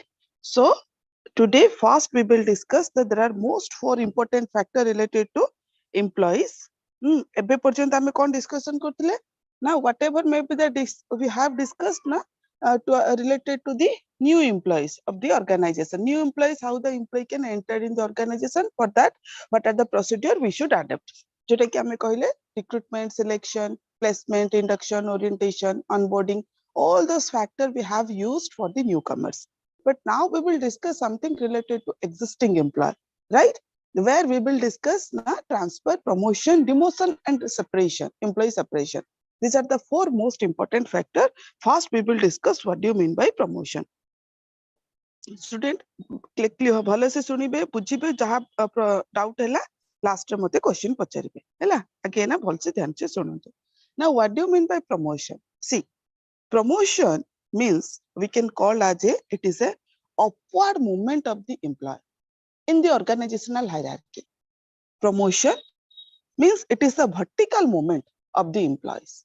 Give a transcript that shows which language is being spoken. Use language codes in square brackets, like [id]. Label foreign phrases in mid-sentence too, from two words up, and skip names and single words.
[en] So today first we will discuss that there are most 4 important factor related to employees. [or] ଏବେ ପର୍ଯ୍ୟନ୍ତ ଆମେ କଣ [en] discussion kortile now, whatever may be the we have discussed na related to the new employees of the organization. New employees, how the employee can enter in the organization. For that, what are the procedure we should adapt? [or] ଯେଉଁଟା କି ଆମେ କହିଲେ [en] recruitment, selection, placement, induction, orientation, onboarding, all those factors we have used for the newcomers. But now we will discuss something related to existing employee, right? Where we will discuss transfer, promotion, demotion, and separation, employee separation. These are the 4 most important factors. First, we will discuss what do you mean by promotion. Student, clear [or] ଭଲ ସେ ଶୁଣିବେ ବୁଝିବେ ଯାହା ଡାଉଟ ହେଲା ଲାଷ୍ଟ ରେ ମତେ କ୍ୱେଶ୍ଚନ ପଚାରିବେ ହେଲା ଆଗେ ନା ଭଲ ସେ ଧ୍ୟାନ ସେ ଶୁଣନ୍ତୁ. [en] Now what do you mean by promotion? See, promotion means we can call as it is a upward movement of the employee in the organizational hierarchy. Promotion means it is a vertical movement of the employees.